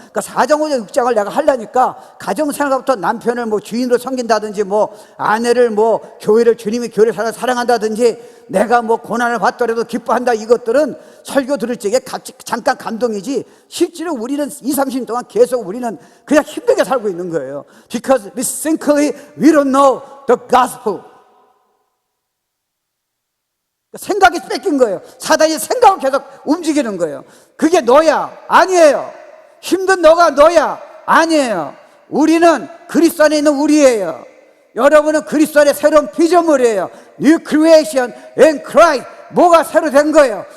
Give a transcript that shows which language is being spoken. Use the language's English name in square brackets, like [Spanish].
[Korean] 그러니까 4장, 5장, 6장을 내가 하려니까 가정생활부터 남편을 뭐 주인으로 섬긴다든지 뭐 아내를 뭐 교회를 주님이 교회를 사랑한다든지 내가 뭐 고난을 받더라도 기뻐한다 이것들은 설교 들을 적에 잠깐 감동이지 실제로 우리는 2, 30년 동안 계속 우리는 그냥 힘들게 살고 있는 거예요. [English] Because we simply we don't know the gospel. [Korean] 생각이 뺏긴 거예요. 사단이 생각을 계속 움직이는 거예요. 그게 너야? 아니에요. 힘든 너가 너야? 아니에요. 우리는 그리스도 안에 있는 우리예요. 여러분은 그리스도 안에 새로운 피조물이에요. [English] New creation in Christ. [Korean] 뭐가 새로 된 거예요?